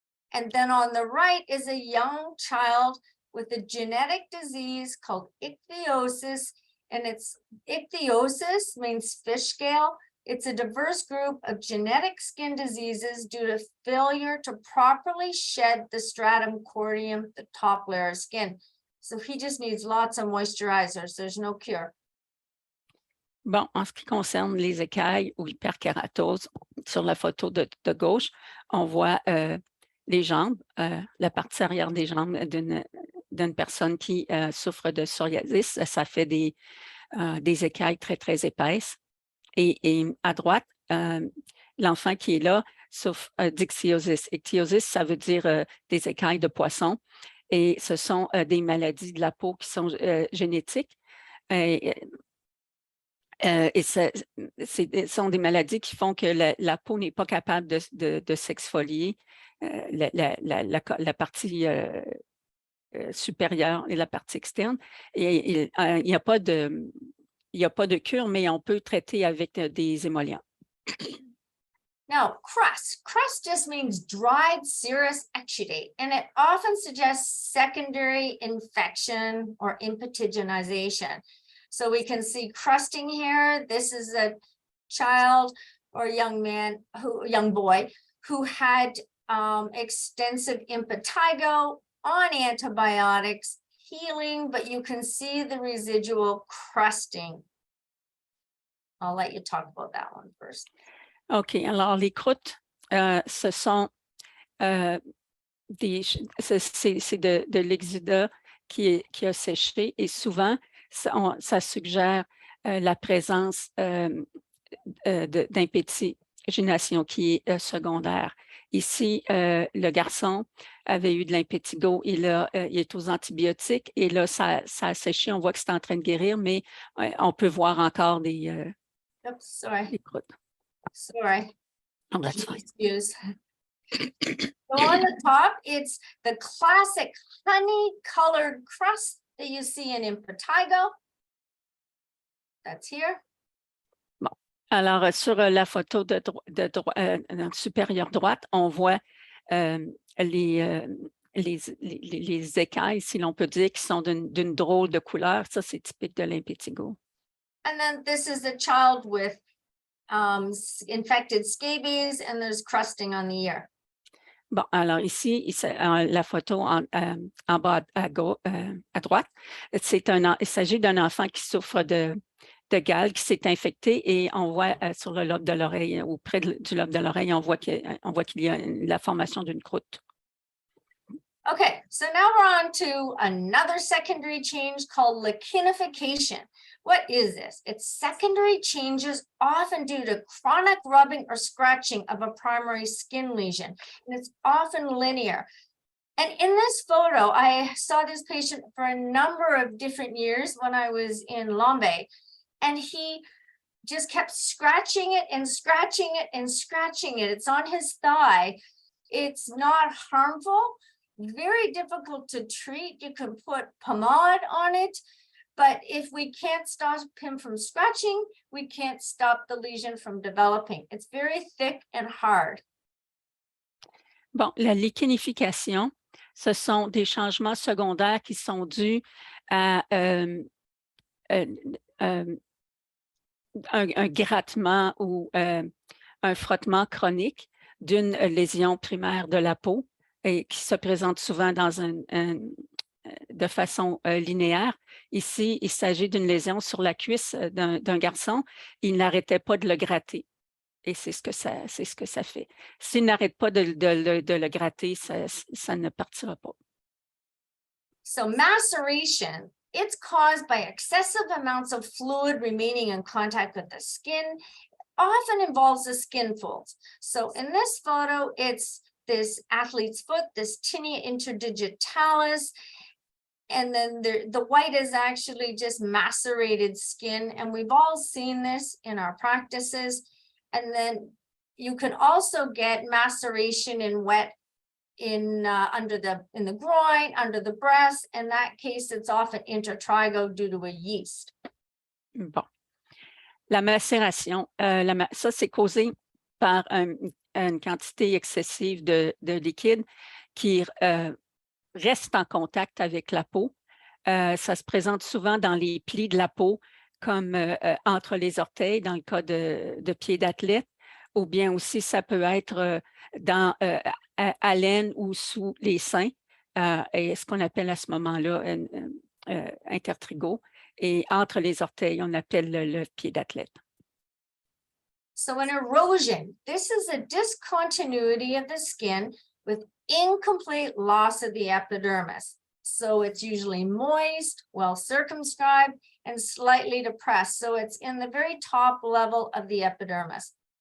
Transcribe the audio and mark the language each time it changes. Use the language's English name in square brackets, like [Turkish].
[English] And then on the right is a young child with a genetic disease called ichthyosis, and it's ichthyosis means fish scale. It's a diverse group of genetic skin diseases due to failure to properly shed the stratum corneum, the top layer of skin. So he just needs lots of moisturizers. There's no cure. [French] Bon, en ce qui concerne les écailles ou l'hyperkératose, sur la photo de gauche, on voit les jambes, la partie arrière des jambes d'une personne qui souffre de psoriasis. Ça fait des écailles très, très épaisses. Et à droite, l'enfant qui est là souffre d'ichthyosis. Ichthyosis, ça veut dire des écailles de poisson. Et ce sont des maladies de la peau qui sont génétiques. Et ce sont des maladies qui font que la peau n'est pas capable de s'exfolier, la partie supérieure et la partie externe. Et il n'y a pas de cure, mais on peut traiter avec des émollients. [English] Now, crust. Crust just means dried serous exudate, and it often suggests secondary infection or impetiginization. So we can see crusting here. This is a child or young boy who had extensive impetigo on antibiotics, healing, but you can see the residual crusting. I'll let you talk about that one first. OK. [French] Alors, les croûtes, ce sont c'est de l'exudat qui a séché et souvent, ça suggère la présence d'impétigination qui est secondaire. Ici, le garçon avait eu de l'impétigo, il est aux antibiotiques et là, ça a séché. On voit que c'est en train de guérir, mais on peut voir encore des croûtes. [English] Sorry. Oh, that's fine. [French] Excuse. [English] So on the top, it's the classic honey-colored crust that you see in impetigo. That's here. [French] Bon. Alors, sur la photo supérieure droite, on voit les écailles, si l'on peut dire, qui sont d'une drôle de couleur. Ça, c'est typique de l'impétigo. [English] And then this is a child with infected scabies, and there's crusting on the ear. [French] Bon, alors ici, la photo en bas à droite, il s'agit d'un enfant qui souffre de gale, qui s'est infecté et on voit sur le lobe de l'oreille ou près du lobe de l'oreille, on voit qu'il y a la formation d'une croûte. [English] Okay, so now we're on to another secondary change called lichenification. What is this? It's secondary changes often due to chronic rubbing or scratching of a primary skin lesion, and it's often linear. And in this photo, I saw this patient for a number of different years when I was in Lombe, and he just kept scratching it and scratching it and scratching it. It's on his thigh. It's not harmful, very difficult to treat. You can put pomade on it, but if we can't stop him from scratching, we can't stop the lesion from developing. It's very thick and hard. [French] Bon, la lichenification, ce sont des changements secondaires qui sont dus à un grattement ou un frottement chronique d'une lésion primaire de la peau et qui se présente souvent de façon linéaire. Ici, il s'agit d'une lésion sur la cuisse d'un garçon. Il n'arrêtait pas de le gratter. Et c'est ce que ça fait. S'il n'arrête pas de le gratter, ça ne partira pas. [English] So maceration, it's caused by excessive amounts of fluid remaining in contact with the skin, often involves the skin folds. So in this photo, it's this athlete's foot, this tinea interdigitalis, and then the white is actually just macerated skin. And we've all seen this in our practices. And then you can also get maceration in wet in the groin, under the breast. In that case, it's often intertrigo due to a yeast. [French] Bon. La macération, ça, c'est causé par une quantité excessive de liquide qui reste en contact avec la peau. Ça se présente souvent dans les plis de la peau, comme entre les orteils, dans le cas de pieds d'athlète, ou bien aussi ça peut être à l'aine ou sous les seins, et ce qu'on appelle à ce moment-là intertrigo. Et entre les orteils, on appelle le pied d'athlète. [English] So an erosion, this is a discontinuity of the skin with incomplete loss of the epidermis. So it's usually moist, well circumscribed, and slightly depressed. So it's in the very top level of the epidermis.